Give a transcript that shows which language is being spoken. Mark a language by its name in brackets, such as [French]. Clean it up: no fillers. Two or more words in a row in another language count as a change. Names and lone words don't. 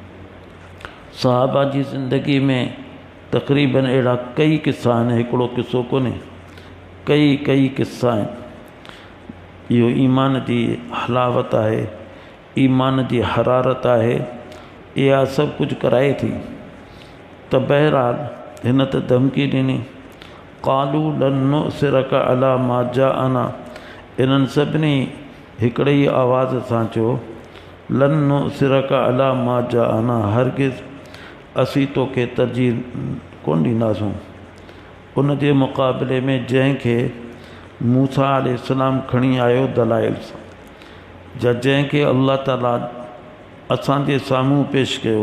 [Sindhi] सहाबा जी ज़िंदगी में तक़रीबन अहिड़ा कई किस्सा आहिनि, हिकिड़ो किस्सो कोन्हे, कई किस्सा आहिनि। इहो ईमान जी हलावत आहे, ईमान जी हरारत आहे, इहा सभु कुझु कराए थी। त बहरहाल हिन त धमकी ॾिनी, [Arabic] قالوا لن نؤثرك على ما جاءنا. [Sindhi] इन्हनि सभिनी हिकिड़े ई आवाज़ सां चयो, [Arabic] لن نؤثرك على ما جاءنا, [Sindhi] हरगिज़ असीं तोखे तरजीह कोन ॾींदासूं उन जे मुक़ाबले में जंहिंखे मूसा अलैहिस्सलाम खणी आयो दलाइल सां, या जंहिंखे अल्लाह ताला असांजे साम्हूं पेश कयो।